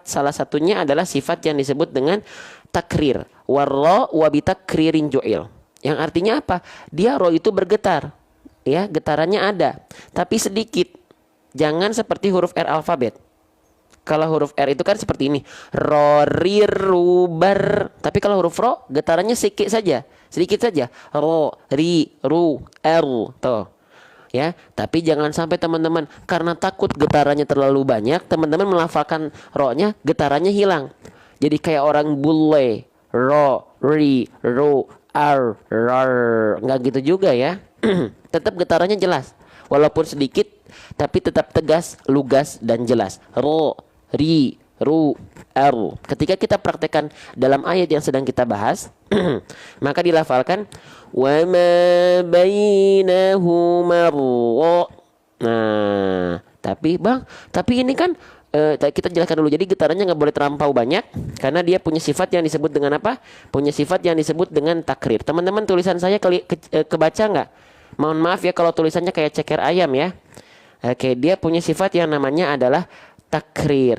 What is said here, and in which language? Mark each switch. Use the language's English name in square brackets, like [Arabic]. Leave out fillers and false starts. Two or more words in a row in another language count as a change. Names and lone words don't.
[Indonesian] Salah satunya adalah sifat yang disebut dengan takrir. [Arabic] والراء بالتكرير جعل. [Indonesian] Yang artinya apa? Dia ro itu bergetar. Ya, getarannya ada. Tapi sedikit. Jangan seperti huruf R alfabet. Kalau huruf R itu kan seperti ini. Ro, rir, rubar. Tapi kalau huruf ro, getarannya sedikit saja. sedikit saja. Ro, ri, ru, tuh. Ya, tapi jangan sampai teman-teman karena takut getarannya terlalu banyak, teman-teman melafalkan ro-nya getarannya hilang. Jadi kayak orang bule, ro, ri, ru, rar, nggak gitu juga ya. Tetap getarannya jelas, walaupun sedikit, tapi tetap tegas, lugas dan jelas. Ro, ri, ru, ketika kita praktekkan dalam ayat yang sedang kita bahas, maka dilafalkan [Arabic] وما بينهما. [Indonesian] Nah, tapi ini kan kita jelaskan dulu. Jadi getarannya nggak boleh terlampau banyak karena dia punya sifat yang disebut dengan apa? Punya sifat yang disebut dengan takrir. Teman-teman, tulisan saya kebaca nggak? Mohon maaf ya kalau tulisannya kayak ceker ayam ya. Oke, dia punya sifat yang namanya adalah takrir.